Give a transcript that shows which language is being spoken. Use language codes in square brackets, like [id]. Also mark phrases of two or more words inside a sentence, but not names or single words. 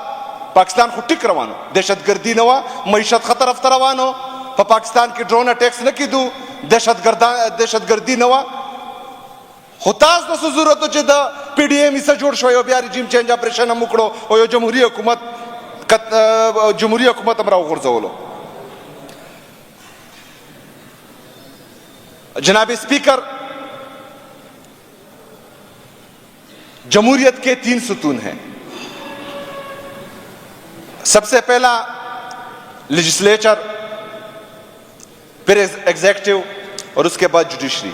[ps] پاکستان خو ټیک روانو، دهشتګردي نه وه، معیشت ښه طرف ته روانو. په پاکستان کې [en] drone attacks [ps] نه کېدو، دهشتګردي نه وه. خو تاسو ته څه ضرورت و چې د پی ډي ایم حصه جوړ شوی او بیا [en] regime change operation [ps] هم وکړو او یو جمهوري حکومت هم راوغورځولو. [ur] جناب اسپیکر، جمہوریت کے 3 ستون ہیں. سب سے پہلا لیجسلیچر، پھر ایگزیکٹو اور اس کے بعد جوڈیشری.